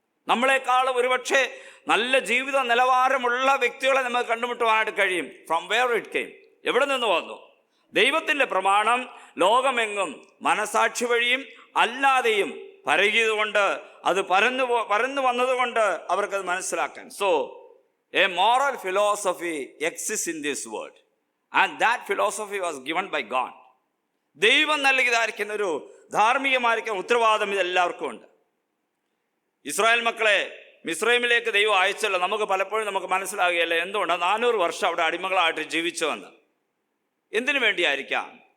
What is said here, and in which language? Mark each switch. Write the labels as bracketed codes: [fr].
[ml] നമ്മളെക്കാൾ ഒരുപക്ഷെ നല്ല ജീവിത നിലവാരമുള്ള വ്യക്തികളെ നമുക്ക് കണ്ടുമുട്ടുവാനായിട്ട് കഴിയും. [en] from where it came, [ml] എവിടെ നിന്ന് വന്നു? ദൈവത്തിൻ്റെ പ്രമാണം ലോകമെങ്ങും മനസാക്ഷി വഴിയും അല്ലാതെയും പരകിയതുകൊണ്ട്, അത് പരന്നു വന്നതുകൊണ്ട് അവർക്കത് മനസ്സിലാക്കാൻ. [en] So a moral philosophy exists in this world, and that philosophy was given by God. [ml] ദൈവം നൽകിയതായിരിക്കുന്ന ഒരു ധാർമ്മികമായിരിക്കുന്ന ഉത്തരവാദിത്തം ഇതെല്ലാവർക്കും ഉണ്ട്. ഇസ്രായേൽ മക്കളെ മിസ്രൈമിലേക്ക് ദൈവം അയച്ചല്ലോ. നമുക്ക് പലപ്പോഴും നമുക്ക് മനസ്സിലാകുകയല്ല എന്തുകൊണ്ടാണ് 400 വർഷം അവിടെ അടിമകളായിട്ട് ജീവിച്ചുവെന്ന്. എന്തിനു വേണ്ടിയായിരിക്കാം?